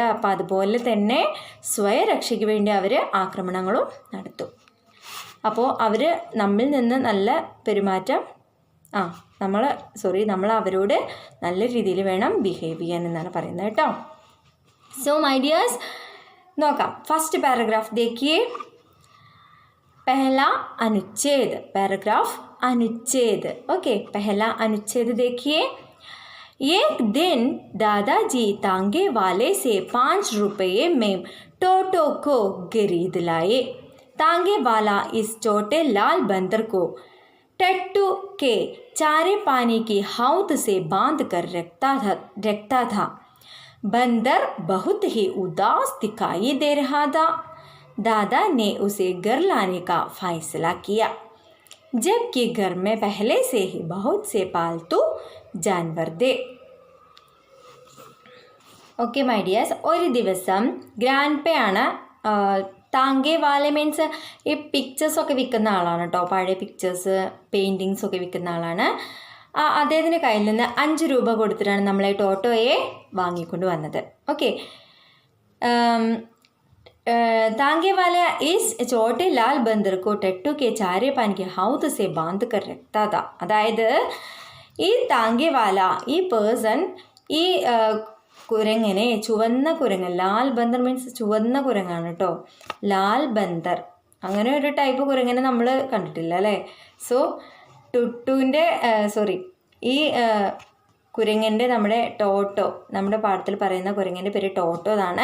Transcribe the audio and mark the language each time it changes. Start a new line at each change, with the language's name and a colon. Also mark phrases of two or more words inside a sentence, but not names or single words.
Malayalam: അപ്പോൾ അതുപോലെ തന്നെ സ്വയരക്ഷയ്ക്ക് വേണ്ടി അവർ ആക്രമണങ്ങളും നടത്തും. അപ്പോൾ അവർ നമ്മിൽ നിന്ന് നല്ല പെരുമാറ്റം നമ്മൾ അവരോട് നല്ല രീതിയിൽ വേണം ബിഹേവ് ചെയ്യാൻ എന്നാണ് പറയുന്നത് കേട്ടോ.
English: so my dears, നോക്കാം. first paragraph ദേഖിയേ.
Hindi: पहला अनुच्छेद, पैराग्राफ अनुच्छेद. ओके, पहला अनुच्छेद देखिए. एक दिन दादाजी तांगे वाले से 5 रुपये में टोटो को खरीद लाए. तांगे वाला इस छोटे लाल बंदर को टट्टू के चारे पानी की हौद से बांध कर रखता था. बंदर बहुत ही उदास दिखाई दे रहा था. दादा ने उसे घर लाने का फैसला किया, जबकि घर में पहले से ही बहुत से पालतू जानवर थे.
English: okay my dears,
Malayalam: ഒരു ദിവസം ഗ്രാൻഡ് പേ ആണ്.
Hindi: तांगे वाले
Malayalam: മീൻസ് ഈ പിക്ചേഴ്സൊക്കെ വിൽക്കുന്ന ആളാണ് കേട്ടോ. പഴയ പിക്ചേഴ്സ് പെയിൻറ്റിങ്സൊക്കെ വിൽക്കുന്ന ആളാണ്. അദ്ദേഹത്തിൻ്റെ കയ്യിൽ നിന്ന് 5 രൂപ കൊടുത്തിട്ടാണ് നമ്മളെ ടോട്ടോയെ വാങ്ങിക്കൊണ്ട് വന്നത്. ഓക്കെ,
Hindi: तांगे वाला इस छोटे लाल बंदर को टट्टू के चारे पानी के हौद से बांध कर रखता था.
Malayalam: അതായത് ഈ
Hindi: तांगे वाला,
Malayalam: ഈ പേഴ്സൺ ഈ കുരങ്ങനെ, ചുവന്ന കുരങ്ങൻ,
Hindi: लाल बंदर
Malayalam: മീൻസ് ചുവന്ന കുരങ്ങാണ് കേട്ടോ.
Hindi: लाल बंदर
Malayalam: അങ്ങനെ ഒരു ടൈപ്പ് കുരങ്ങനെ നമ്മൾ കണ്ടിട്ടില്ല അല്ലേ. സോ ഈ കുരങ്ങൻ്റെ നമ്മുടെ ടോട്ടോ, നമ്മുടെ പാഠത്തിൽ പറയുന്ന കുരങ്ങൻ്റെ പേര് ടോട്ടോ എന്നാണ്.